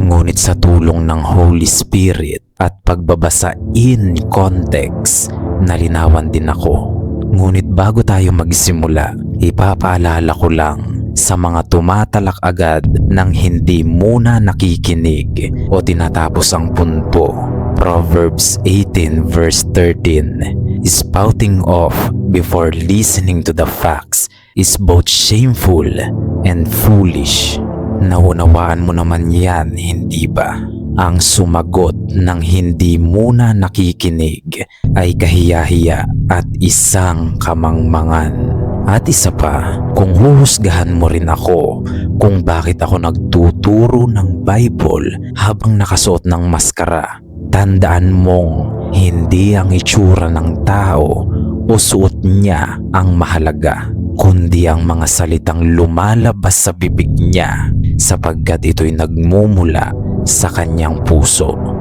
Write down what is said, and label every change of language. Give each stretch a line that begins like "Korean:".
Filipino: Ngunit sa tulong ng Holy Spirit at pagbabasa
English: in context,
Filipino: nalinawan din ako. Ngunit bago tayo magsimula, ipapaalala ko lang sa mga tumatalak agad ng hindi muna nakikinig o tinatapos ang punto.
English: Proverbs 18 verse 13, spouting off before listening to the facts is both shameful and foolish.
Filipino: Naunawaan mo naman yan, hindi ba? Ang sumagot ng hindi muna nakikinig ay kahiyahiya at isang kamangmangan. At isa pa, kung huhusgahan mo rin ako kung bakit ako nagtuturo ng Bible habang nakasuot ng maskara, tandaan mong hindi ang itsura ng tao o suot niya ang mahalaga, kundi ang mga salitang lumalabas sa bibig niya sapagkat ito'y nagmumula sa kanyang puso.